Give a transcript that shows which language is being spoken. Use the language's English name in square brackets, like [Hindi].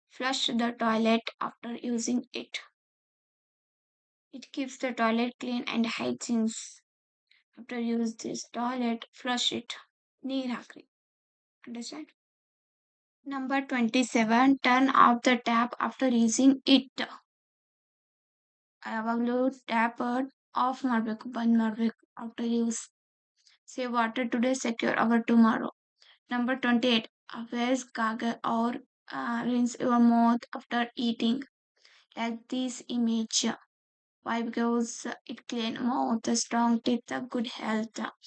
[English] Flush the toilet after using it. It keeps the toilet clean and hygiene. After use this toilet, flush it. [Kannada] ನೀರ್ ಹಾಕ್ರಿ. [English] Understand? Number 27. Turn off the tap after using it. [Kannada] ಯಾವಾಗಲೂ tap of ಮಾಡಬೇಕು, ಬಂದ್ ಮಾಡಬೇಕು [English] After use. Save water today, secure our tomorrow. Number 28. Always gargle or rinse your mouth after eating. Like this image. Why? Because it clean mouth, strong teeth, good health.